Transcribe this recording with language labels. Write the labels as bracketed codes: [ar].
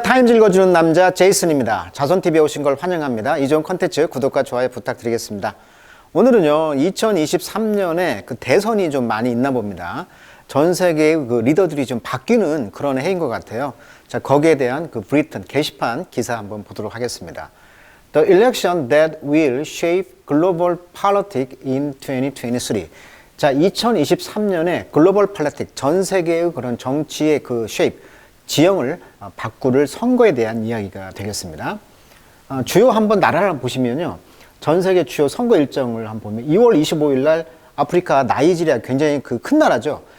[ko] 타임즈 읽어주는 남자 제이슨입니다. 자손TV에 오신 걸 환영합니다. 이전 컨텐츠 구독과 좋아요 부탁드리겠습니다. 오늘은요, 2023년에 그 대선이 좀 많이 있나 봅니다. 전 세계의 그 리더들이 좀 바뀌는 그런 해인 것 같아요. 자, 거기에 대한 그 브리튼 게시판 기사 한번 보도록 하겠습니다. [en] The election that will shape global politics in 2023. [ko] 자, 2023년에 글로벌 폴리틱, 전 세계의 그런 정치의 그 shape, 지형을 바꿀 선거에 대한 이야기가 되겠습니다. 주요 한번 나라를 보시면요. 전 세계 주요 선거 일정을 한번 보면 2월 25일 날 아프리카 나이지리아, 굉장히 그 큰 나라죠.